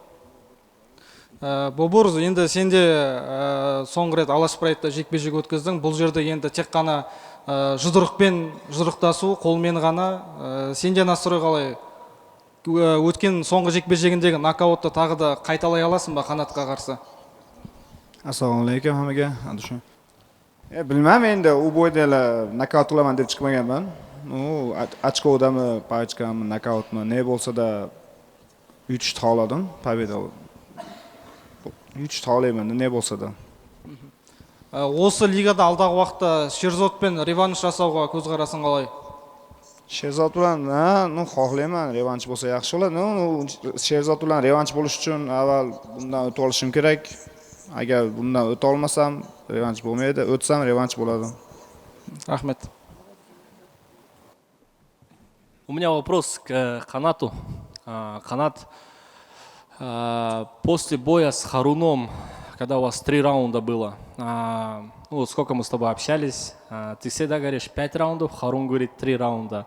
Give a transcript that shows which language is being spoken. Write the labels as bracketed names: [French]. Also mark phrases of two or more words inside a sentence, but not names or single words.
[Kazakh] Бобур, енді сенде соңғы рет Алашбайда жекпе-жек өткіздің. Бұл жерде енді тек қана жұдырықпен жұдырықтасу, қолмен ғана. Сенде настрой қалай? Өткен соңғы жекпе-жегіндегі нокаутты тағы да қайталай аласың ба қанатқа қарсы? [Uzbek] Assalomualaikum hammaga. Bilmam endi u bo'yda nokaut qilaman deb chiqmaganman. Ochkodami, pachkami, nokautmi, ne bo'lsa-da yutishni xohladim, победа. Yutishni xohlayman, ne bo'lsa-da. Осы лигада алдағы уақытта Шерзотпен реванш жасауға көзқарасың қалай? Sherzod bilan, xohlayman, revansh bo'lsa yaxshi bo'ladi. Sherzod bilan revansh bo'lish uchun avval bundan o'tib olishim kerak. Agar bundan o'ta olmasam, revansh bo'lmaydi. O'tsam, revansh bo'ladi. [Kazakh] Рахмет. [Russian] У меня вопрос к Канату. Канат, после боя с Харуном, когда у вас 3 раунда было, ну, сколько мы с тобой общались, ты всегда говоришь 5 раундов, Харун говорит 3 раунда.